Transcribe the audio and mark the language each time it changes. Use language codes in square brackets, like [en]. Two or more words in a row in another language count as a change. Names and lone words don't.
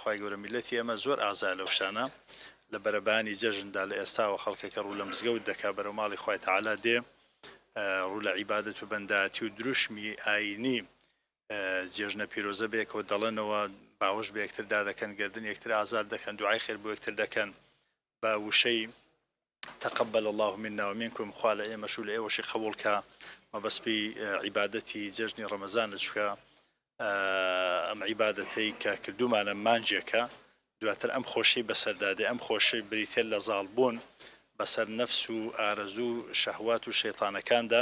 [ckb] خوای گەورە میلەتی ئێمە زۆر ئازا لەو شتانە لە بەرەبانی جەژندا لە ئێستاوە خەڵکێکە ڕوو لە مزگەوت دەکا بەرەو ماڵی خوای تەعالا دێ، ڕوو لە عیبادەت و بەنداتی و دروشمی ئاینی جێژنە پیرۆزە بێکەوە دەڵێنەوە، باوەش بە یەکتردا دەکەن، گەردن یەکتر ئازاد دەکەن، دوعای خێر بۆ یەکتر دەکەن بە وشەی [ar] تقبل الله منا ومنكم، [ckb] خوا لە ئێمەش و لە ئێوەشی قبوڵکە مەبەسپی عیبادەتی جەژنی ڕەمەزانە چکە ئەم عیبادەتەی کە کردومانە مانجێکە، دواتر ئەم خۆشی بەسەردادێ، ئەم خۆشی بریتێ لە زاڵبوون بەسەر نەفس و ئارەزوو شەهوات و شەیتانەکاندا.